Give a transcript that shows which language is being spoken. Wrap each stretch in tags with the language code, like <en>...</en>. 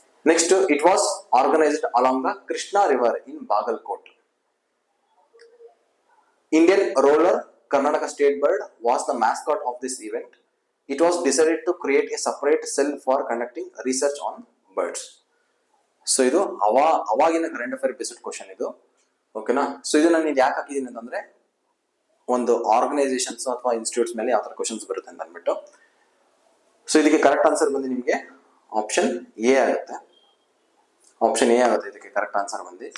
<en>Next, it was organised along the Krishna river in Bagalkot. Indian roller Karnataka state bird was the mascot of this event. It was decided to create a separate cell for conducting research on birds.</en> <kn>So ಇದು ಅವಾಗಿನ current affair based question ಇದು, ಓಕೆನಾ. So ಇದು ನಾನು ಯಾಕೆ ಹಾಕಿದ್ದೀನಿ ಅಂತಂದ್ರೆ ಒಂದು ಆರ್ಗನೈಸೇಷನ್ಸ್ ಅಥವಾ ಇನ್ಸ್ಟಿಟ್ಯೂಟ್ಸ್ ಮೇಲೆ ಯಾವ ತರ ಕ್ವಶನ್ಸ್ ಬರುತ್ತೆ ಅಂತ ಅಂದ್ಬಿಟ್ಟು. ಸೊ ಇದಕ್ಕೆ ಕರೆಕ್ಟ್ ಆನ್ಸರ್ ಬಂದು ನಿಮಗೆ ಆಪ್ಷನ್ ಎ ಆಗುತ್ತೆ. ಇದಕ್ಕೆ ಕರೆಕ್ಟ್ ಆನ್ಸರ್ ಬಂದು.</kn>